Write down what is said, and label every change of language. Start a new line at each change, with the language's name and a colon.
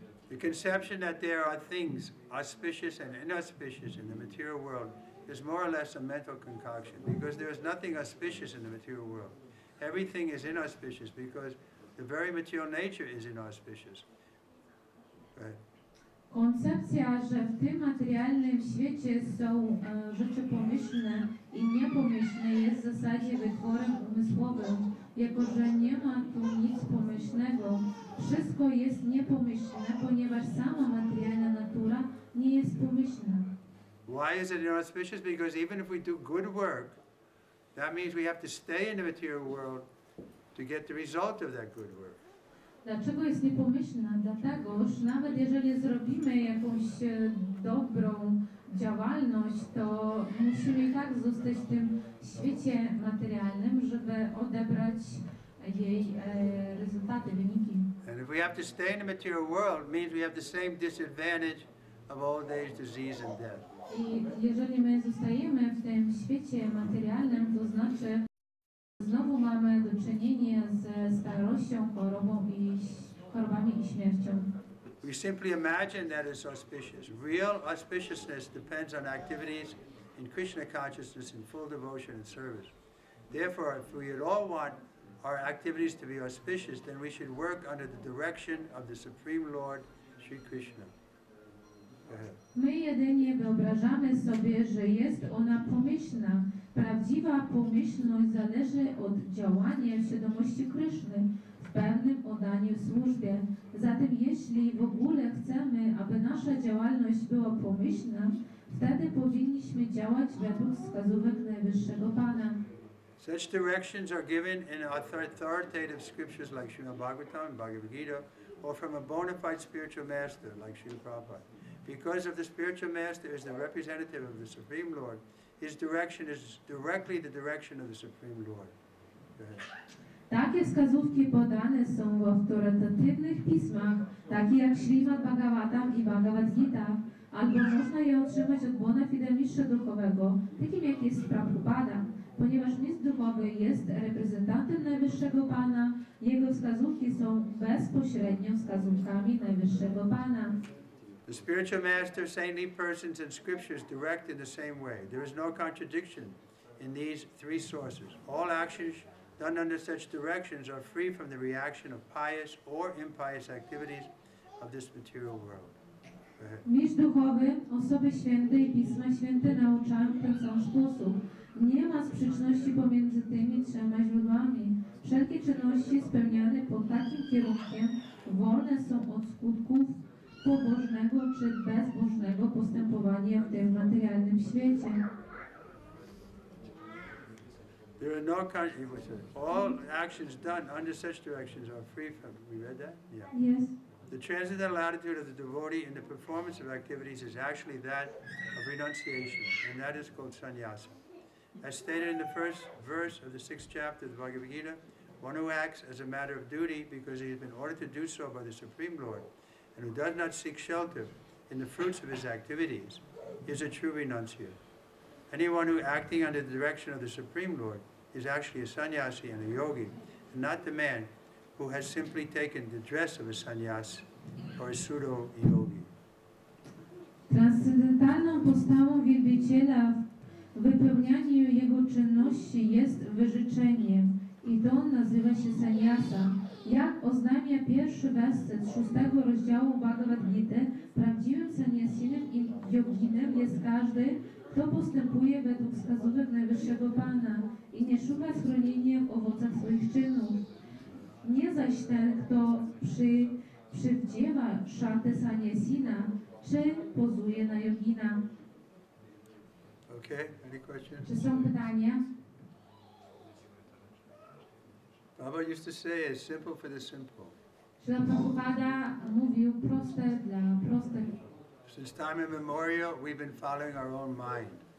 English: The conception that there are things auspicious and inauspicious in the material world is more or less a mental concoction, because there is nothing auspicious in the material world. Everything is inauspicious because the very material nature is inauspicious. Go ahead.
Polish: Koncepcja, że w tym materialnym świecie są rzeczy pomyślne i niepomyślne jest w zasadzie wytworem umysłowym, jako że nie ma tu nic pomyślnego. Wszystko jest niepomyślne, ponieważ sama materialna natura nie jest pomyślna.
English: Why is it inauspicious? Because even if we do good work, That means we have to stay in the material world to get the result of that good work.
Polish: Dlaczego jest niepomyślna? Dlatego, że nawet jeżeli zrobimy jakąś dobrą działalność, to musimy i tak zostać w tym świecie materialnym, żeby odebrać jej rezultaty, wyniki.
English: And if we have to stay in the material world, it means we have the same disadvantage of old age, disease, and death.
Polish: I jeżeli my zostajemy w tym świecie materialnym, to znaczy znowu mamy do czynienia ze starością, chorobami i śmiercią.
English: We simply imagine that it's auspicious. Real auspiciousness depends on activities in Krishna consciousness in full devotion and service. Therefore, if we at all want our activities to be auspicious, then we should work under the direction of the Supreme Lord, Sri Krishna. Go ahead.
Polish: My jedynie wyobrażamy sobie, że jest ona pomyślna. Prawdziwa pomyślność zależy od działania w świadomości Kryszny w pewnym oddaniu służbie. Zatem jeśli w ogóle chcemy, aby nasza działalność była pomyślna, wtedy powinniśmy działać według wskazówek Najwyższego Pana.
English: Such directions are given in authoritative scriptures like Srimad Bhagavatam and Bhagavad Gita, or from a bona fide spiritual master like Srila Prabhupada. Because of the spiritual master is the representative of the Supreme Lord, his direction is directly the direction of the Supreme Lord. Go ahead.
Polish: Takie wskazówki podane są w autorytatywnych pismach, takie jak Śrimad Bhagavatam i Bhagavad Gita, albo można je otrzymać od bona fide mistrza duchowego, takim jak jest Prabhupada. Ponieważ mistrz duchowy jest reprezentantem Najwyższego Pana, jego wskazówki są bezpośrednio wskazówkami Najwyższego Pana.
English: The spiritual master, saintly persons, and scriptures direct in the same way. There is no contradiction in these three sources. All actions done under such directions are free from the reaction of pious or impious activities of this material world.
Polish: Mistrz duchowy, osoby święte i Pisma Święte nauczają w ten sam sposób. Nie ma sprzeczności pomiędzy tymi trzema źródłami. Wszelkie czynności spełniane pod takim kierunkiem wolne są od skutków pobożnego czy bezbożnego postępowania w tym materialnym świecie.
English: There are no all actions done under such directions are free from. We read that? Yeah. Yes. The transcendental attitude of the devotee in the performance of activities is actually that of renunciation, and that is called sannyasa. As stated in the first verse of the 6th chapter of the Bhagavad Gita, one who acts as a matter of duty because he has been ordered to do so by the Supreme Lord, and who does not seek shelter in the fruits of his activities, is a true renunciate. Anyone who acting under the direction of the Supreme Lord is actually a sannyasi and a yogi, and not the man who has simply taken the dress of a sannyasi or a pseudo-yogi.
Polish: Transcendentalną postawą wielbiciela w wypełnianiu jego czynności jest wyrzeczenie i to nazywa się sannyasa. Jak oznajmia pierwszy werset 6 rozdziału Bhagavad Gita, prawdziwym sannyasinem i yoginem jest każdy, kto postępuje według wskazówek Najwyższego Pana i nie szuka schronienia w owocach swoich czynów. Nie zaś ten, kto przywdziewa szatę sannyasina, czy pozuje na jogina.
English: Okay, any questions?
Polish: Czy są pytania?
English: Baba used to say it's simple for the simple.
Polish: Śrila Prabhupada mówił proste dla prostych.
English: Since time immemorial, we've been following our own mind.